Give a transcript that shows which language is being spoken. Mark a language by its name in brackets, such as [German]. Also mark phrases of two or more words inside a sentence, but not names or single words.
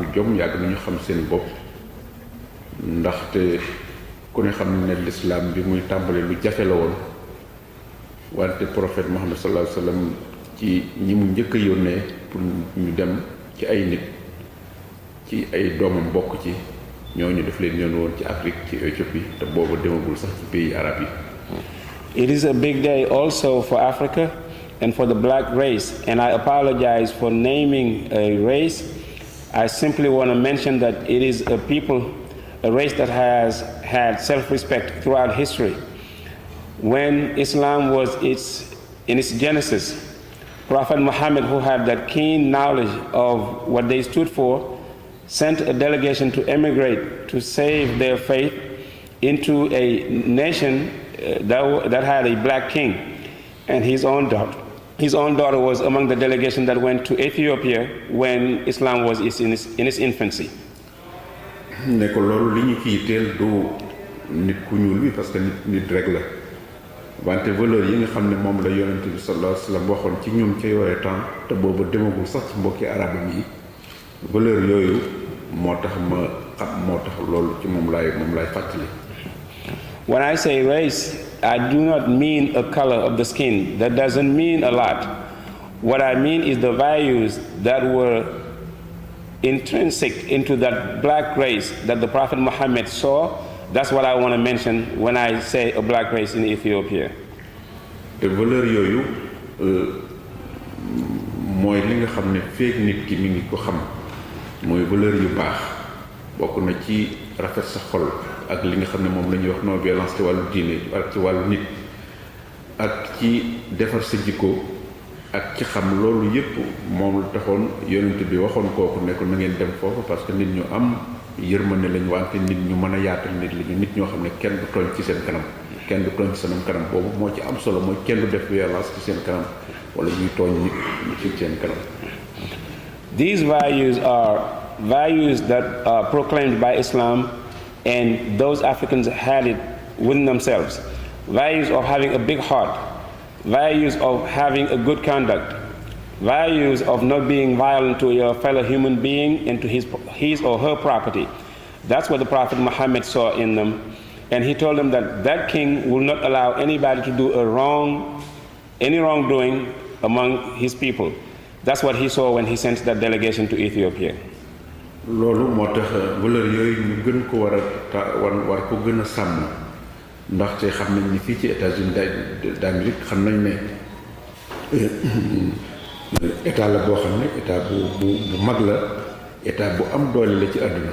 [Wolof] jom yàgg nañu xam seen bopp ndaxte ku ne xam ne l'islam bi muy tàmbale lu jafe la woon wante prophète Muhammad [Arabic] صلى الله عليه وسلم [Wolof] ci ñi mu njëkk a yónnee pour ñu dem ci ay nit ci ay doomam bokk ci ñooñu def leen yoon woon ci Afrique ci Éthiopie te booba demagul sax ci [French] pays arabes [Wolof] yi. [English] It is a big day also for Africa and for the black race, and I apologize for naming a race. I simply want to mention that it is a people, a race that has had self-respect throughout history. When Islam was in its genesis, Prophet Muhammad, who had that keen knowledge of what they stood for, sent a delegation to emigrate to save their faith into a nation that had a black king, and his own daughter was among the delegation that went to Ethiopia when Islam was in its infancy. [Wolof] ne ko loolu li ñu ci yitteel du nit ku ñuul bi [French] parce que [Wolof] nit rek la wante valeur yi nga xam ne moom la yonent bi [Arabic] صلى الله عليه وسلم [Wolof] waxoon ci ñun ca yooye temps te booba demagul sax ci mbokki arabam yi valeur yooyu moo tax ma xam moo tax loolu ci moom laay fàttali. [English] When I say race, I do not mean a color of the skin. That doesn't mean a lot. What I mean is the values that were intrinsic into that black race that the Prophet Muhammad saw. That's what I want to mention when I say a black race in Ethiopia. [Wolof] te valeur yooyu mooy li nga xam ne feek nit ki mi ngi ko xam mooy valeur yu baax bokk na ci rafet sa xol ak li nga xam ne moom la ñuy wax [French] non violence [Wolof] ci wàllu diine ak ci wàllu nit ak ci defar sa jikko ak ci xam loolu yépp moom la taxoon yonent bi waxoon kooku ne ko na ngeen dem foofu [French] parce que [Wolof] nit ñu am yërmande lañu wante nit ñu mën a yaatal nit lañu nit ñoo xam ne kenn du tooñ ci seen kanam kenn du tooñ ci seen kanam boobu moo ci am solo mooy kenn du def violence ci seen kanam wala ñuy tooñ nit ci seen kanam. [English] These values are values that are proclaimed by Islam, and those Africans had it within themselves. Values of having a big heart, values of having a good conduct, values of not being violent to your fellow human being and to his or her property. That's what the Prophet Muhammad saw in them. And he told them that that king will not allow anybody to do any wrongdoing among his people. That's what he saw when he sent that delegation to Ethiopia. [Wolof] loolu moo tax valeur yooyu ñu gën ko war ko gën a sàmm ndaxte xam nañ ni fii ci États-Unis d'Amérique xam nañ ne état la boo xam ne état bu mag la état bu am doole la ci àdduna